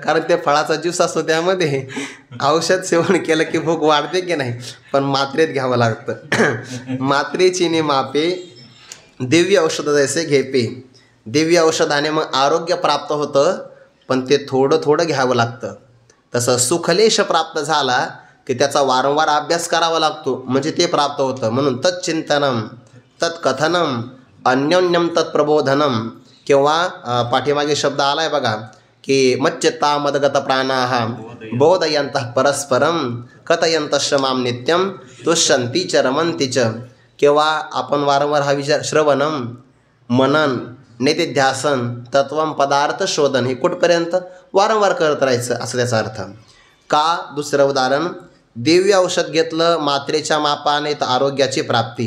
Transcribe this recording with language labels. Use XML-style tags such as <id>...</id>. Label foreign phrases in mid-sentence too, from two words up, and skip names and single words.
<mr>कारण ते फळाचा ज्यूस असतो, त्यामध्ये औषध सेवन केलं की भूक वाढते की नाही, पण मात्रेत घ्यावं लागतं. मात्रे चिनी मापे दिव्य औषध जैसे घेपे. दिव्य औषधाने मग आरोग्य प्राप्त होतं, पण ते थोडं घ्यावं लागतं. तसं सुखलेश प्राप्त झाला की त्याचा वारंवार अभ्यास करावा लागतो, म्हणजे ते प्राप्त होतं.</mr> <sa>म्हणून तच्चिंतनम तत्कथनम अन्योन्यम तत्प्रबोधनम.</sa> <mr>किंवा पाठीमागे शब्द आला आहे बघा की</mr> <sa>मच्चित्ता मदगत प्राणाः बोधयन्तः परस्परम कथयन्तश्च माम नित्यम तुष्यन्ति च रमन्ति च.</sa> <mr>किंवा आपण वारंवार हा विचार</mr> <sa>श्रवणम मनन नेतिध्यासन तत्वम पदार्थ शोधन</sa> <mr>हे कुठपर्यंत वारंवार करत राहायचं, असं त्याचा अर्थ. का, दुसरं उदाहरण, दिव्य औषध घेतलं मात्रेच्या मापाने तर आरोग्याची प्राप्ती.</mr>